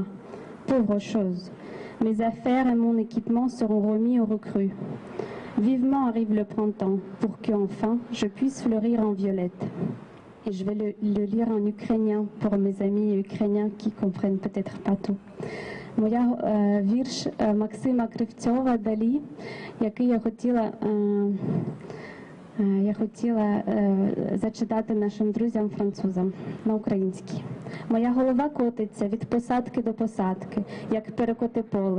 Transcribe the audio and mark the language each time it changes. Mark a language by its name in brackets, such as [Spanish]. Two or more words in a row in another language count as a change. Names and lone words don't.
[French] Pauvre chose. Mes affaires et mon équipement seront remis aux recrues. Vivement arrive le printemps, pour qu'enfin je puisse fleurir en violette. Et je vais le lire en ukrainien pour mes amis ukrainiens qui comprennent peut-être pas tout. [Ukrainian] Моя вірш Максима Кривцова «Далі», який я хотіла зачитати нашим друзям-французам на українській. Моя голова котиться від посадки до посадки, як перекоти поле.